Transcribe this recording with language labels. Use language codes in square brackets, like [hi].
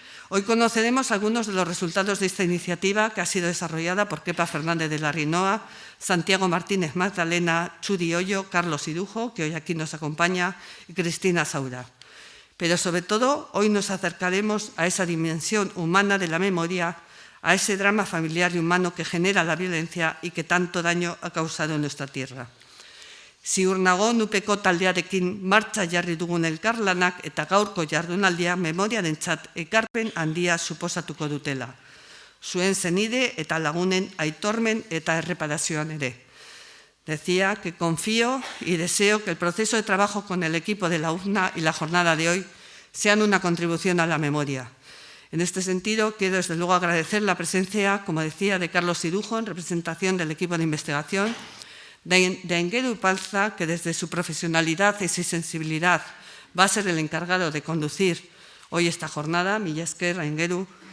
[es] Hoy conoceremos algunos de los resultados de esta iniciativa que ha sido desarrollada por Kepa Fernández de la Rinoa, Santiago Martínez Magdalena, Churi Hoyo, Carlos Irujo, que hoy aquí nos acompaña, y Cristina Saura. Pero sobre todo, hoy nos acercaremos a esa dimensión humana de la memoria, a ese drama familiar y humano que genera la violencia y que tanto daño ha causado en nuestra tierra. [eu] Ziur nago nupeko taldearekin martxa jarri dugun elkarlanak eta gaurko jardunaldia memoriarentzat ekarpen handia suposatuko dutela. Zuen zenide eta lagunen aitormen eta erreparazioan ere. [es] Decía que confío y deseo que el proceso de trabajo con el equipo de la UFNA y la jornada de hoy sean una contribución a la memoria. En este sentido, quiero desde luego agradecer la presencia, como decía, de Carlos Irujo en representación del equipo de investigación, de Aingeru Palza, que desde su profesionalidad y su sensibilidad va a ser el encargado de conducir hoy esta jornada. [eu] Mila esker, [es] Aingeru.